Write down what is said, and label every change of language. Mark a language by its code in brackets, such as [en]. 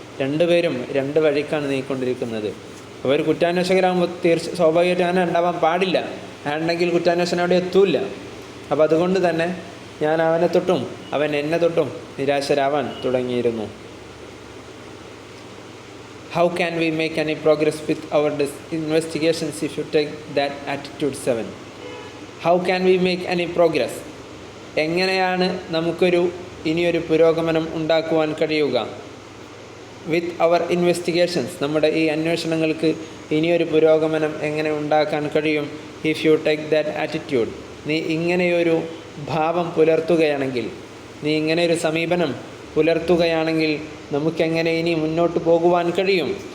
[ml] രണ്ടുപേരും രണ്ട് വഴിക്കാണ് നീക്കൊണ്ടിരിക്കുന്നത്. അവർ കുറ്റാന്വേഷകരാകുമ്പോൾ സ്വാഭാവികമായിട്ട് അങ്ങനെ ഉണ്ടാവാൻ പാടില്ല. അയാളുണ്ടെങ്കിൽ കുറ്റാന്വേഷണം അവിടെ എത്തൂല്ല. അപ്പോൾ അതുകൊണ്ട് തന്നെ ഞാൻ അവനെ തൊട്ടും അവൻ എന്നെ തൊട്ടും നിരാശരാവാൻ തുടങ്ങിയിരുന്നു. [en] How can we make any progress with our investigations if you take that attitude 7? How can we make any progress? [ml] എങ്ങനെയാണ് നമുക്കൊരു ഇനിയൊരു പുരോഗമനം ഉണ്ടാക്കുവാൻ കഴിയുക? [en] with our investigations, [ml] നമ്മുടെ ഈ അന്വേഷണങ്ങൾക്ക് ഇനിയൊരു പുരോഗമനം എങ്ങനെ ഉണ്ടാക്കാൻ കഴിയും? [en] if you take that attitude, [ml] നീ ഇങ്ങനെയൊരു ഭാവം പുലർത്തുകയാണെങ്കിൽ, നീ ഇങ്ങനെയൊരു സമീപനം പുലർത്തുകയാണെങ്കിൽ നമുക്കെങ്ങനെ ഇനി മുന്നോട്ട് പോകുവാൻ കഴിയും?